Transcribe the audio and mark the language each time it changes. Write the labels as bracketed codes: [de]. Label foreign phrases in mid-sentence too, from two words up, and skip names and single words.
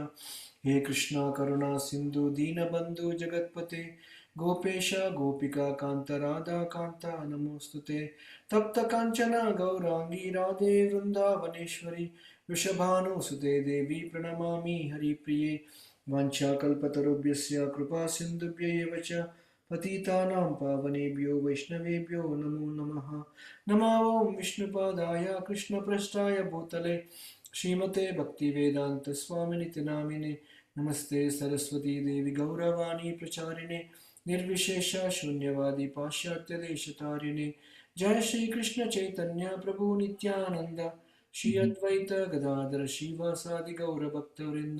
[sa] హే కృష్ణ కరుణా సింధు దీనబంధు జగత్పతే గోపేశ గోపికా కాంత రాధా కాంత నమోస్తుతే. తప్త కాంచన గౌరాంగీ రాధే వృందావనేశ్వరి వృషభానుసుతే దేవి ప్రణమామి హరిప్రియే. వాంఛాకల్పతరుభ్యస్య కృపా సింధుభ్యైవ చ పతితానాం పావనేభ్యో వైష్ణవేభ్యో నమో నమః. నమో ఓం విష్ణుపాదాయ కృష్ణప్రష్టాయ భూతలే శ్రీమతే భక్తివేదాంత స్వామినితి నామినే. నమస్తే సరస్వతీ దేవి గౌరవాణి ప్రచారిణే నిర్విశేష శూన్యవాది పాశ్చాత్య దేశతారిణే. జయ శ్రీ కృష్ణ చైతన్య ప్రభు నిత్యానంద శ్రీ అద్వైత గదాధర శ్రీవాసాది గౌరభక్తవృంద.